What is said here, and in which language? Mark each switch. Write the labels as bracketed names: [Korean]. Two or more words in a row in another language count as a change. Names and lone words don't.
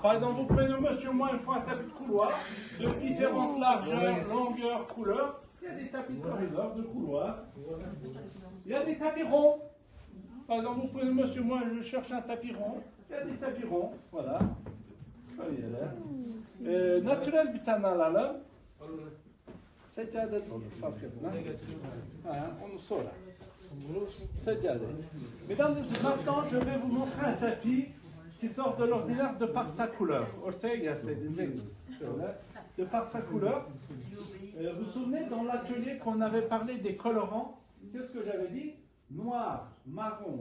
[French] Par exemple, vous prenez monsieur, moi, il faut un tapis de couloir de différentes largeurs, longueurs, couleurs. Il y a des tapis de corridor, de couloir. Il y a des tapis ronds. Par exemple, vous prenez monsieur, moi, je cherche un tapis rond. Il y a des tapis ronds. Voilà. [Turkish] Naturel bitana alalım. Seccade fark etmez. Onu sonra. Seccade. [French] Mesdames et messieurs, maintenant je vais vous montrer un tapis qui sort de l'ordinaire de par sa couleur. De par sa couleur. Vous vous souvenez dans l'atelier qu'on avait parlé des colorants? Qu'est-ce que j'avais dit? Noir, marron.